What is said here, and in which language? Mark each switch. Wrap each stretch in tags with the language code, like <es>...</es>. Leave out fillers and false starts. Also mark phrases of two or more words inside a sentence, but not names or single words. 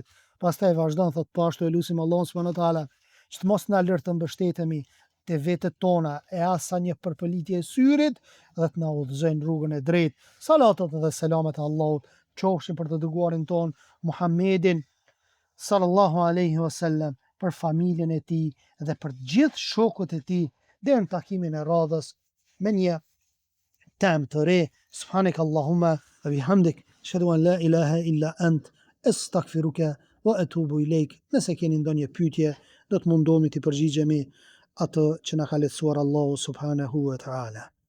<sq>Pastaj vazhdon thot, po ashtu e lutim Allahun</sq> <ar>سبحانه وتعالى</ar> <sq>që të mos na lër të mbështetemi te vetët tona e asa një përpëlitje e syrit dhe të na udhëzojnë rrugën e drejtë. Salatat dhe selamet e Allahut qofshin për të dërguarin ton Muhammedin</sq> <ar>صلى الله عليه وسلم,</ar> <sq>për familjen e tij dhe për gjithë shokët e tij deri në takimin e radhës me një temë të re.</sq> <ar>سبحانك اللهم وبحمدك أشهد أن لا إله إلا أنت أستغفرك وأتوب إليك.</ar> <sq>Nëse keni ndonjë pyetje, do të mundohemi të përgjigjemi atë që na ka lehtësuar Allahu</sq> <ar>سبحانه وتعالى.</ar>